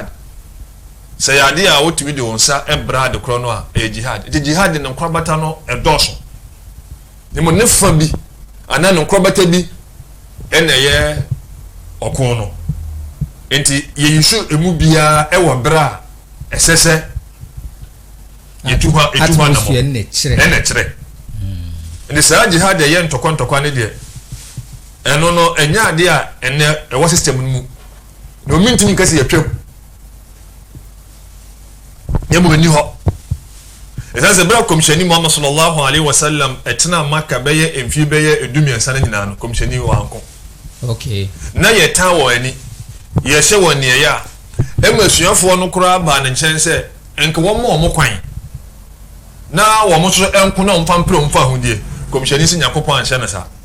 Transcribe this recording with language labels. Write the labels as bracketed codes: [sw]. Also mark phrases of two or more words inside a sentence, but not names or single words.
[ak] sayade a wotumi de wonsa ebra de kro no a jihad de jihad ne nkrobata no edoso ne mo nefa bi ana no nkrobata bi eneye okon no enti ye yisu emu bia ewo bra esese yetuha na mo ene chire ene sa jihad ye ntokwa ne de eno no enya ade a ene ewo system mu no mintini kasi yetwem nyɛmu bɛni hɔ ɛsɛ sɛ bɛrɛ kɔmhyɛni muhammad [ar] صلى الله عليه وسلم [ak] ɛtena maka bɛyɛ mfie bɛyɛ edumiɛnsa no nyinaa no kɔmhyɛni wɔ anko okay na yɛtan wɔ ani yɛhyɛ wɔ neɛyɛ a ɛma asuafoɔ no koraa baa ne nkyɛn sɛ ɛnka wɔn ma wɔn kwan na wɔn nso ɛnko na wɔmfa mpere wɔmfa ahodie kɔmhyɛni sɛ nyakopɔn anhyɛ no saa